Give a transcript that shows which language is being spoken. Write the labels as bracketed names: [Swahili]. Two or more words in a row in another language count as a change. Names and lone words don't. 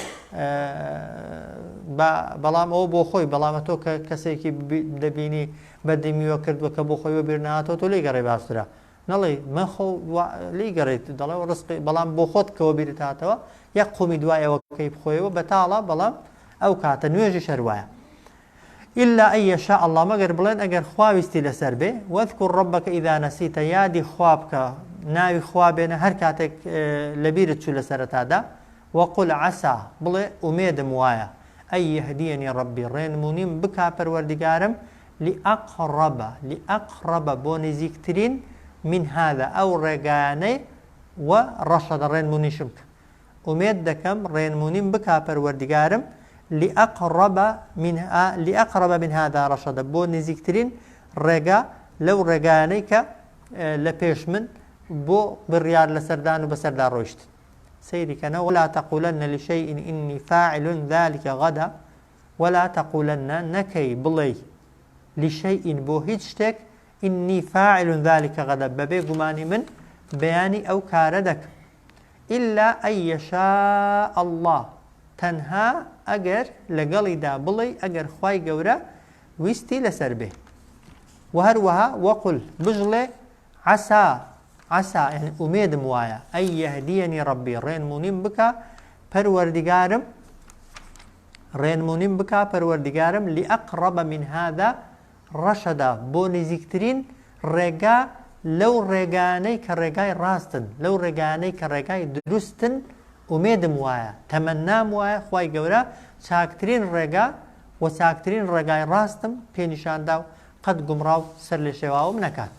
[Central Kurdish] بەڵام ئەوە بۆ خۆی بەڵامە تۆ کە کەسێکی دەبینی بەدەمیوە کردووە کە بۆ خۆی وەبیر نهاتەوە تۆ لی گەڕێ باشترە نەڵێ من خۆ لی گەڕێت دەڵێ ڕسقی بەڵام بۆ خۆت کە وەبیرت هاتەوە یەک قومی دوایەوە کەی بخۆیەوە بەتاڵە بەڵام ئەو کاتە نوێژی شەروایە [Arabic] إلا أن يشاء الله [Central Kurdish] مگر بڵێن ئەگەر خواویستی لەسەر بێ [Arabic] واذكر ربك إذا نسيت [Central Kurdish] یادی خوا بکە ناوی خوا بێنە هەر کاتێک لەبیرت چوو لە سەرەتادا [Arabic] وقل عسى [Central Kurdish] بڵێ ئومێدم وایە [Arabic] أن يهديني ربي [Central Kurdish] ڕێنمونیم بکا پەروەردگارم لأقرب بۆ نزیکترین [Arabic] من هذا [Central Kurdish] ئەو ڕێگانەی و ڕەشەدە ڕێنمونیشم بکە ئومێد دەکەم ڕێنمونیم بکا پەروەردگارم [Arabic] لأقرب من هذا رشدا [Central Kurdish] بۆ نزیکترین ڕێگا لەو ڕێگانەی کە لە پێش من بۆ بڕیار لە سەردان و بەسەردا ڕۆیشت سەیریکەنە [Arabic] ولا تقولن لشيء إني فاعل ذلك غدا ولا تقولن [Central Kurdish] نەکەی بڵێ [Arabic] لشيء [Central Kurdish] بۆ هیچ شتێک [Arabic] إني فاعل ذلك غدا [Central Kurdish] بەبێ گومانی من بەیانی ئەو کارە دەکەم [Arabic] إلا أن يشاء الله [Central Kurdish] تەنها ئەگەر لەگەڵیدا بڵێ ئەگەر خوای گەورە ویستی لەسەر بێ و هەروەها وەقل بژڵێ عسا یعنی ئومێدم وایە [Arabic] ئەن یەهدیەنی ڕەبی [Central Kurdish] ڕێنمونیم بکە پەروەردگارم ڕێنمونیم بکا پەروەردیگارم [Arabic] لأقرب من هذا ڕەشەدا [Central Kurdish] بۆ نزیکترین ڕێگا لەو ڕێگانەی کە ڕێگای ڕاستن لەو ڕێگانەی کە ڕێگای دروستن ئومێدم وایە تەمەنام وایە خوای گەورە چاکترین ڕێگا و چاکترین ڕێگای ڕاستم پێنیشاندا و قەت گومڕاو سەر لێ شێواوم نەکات.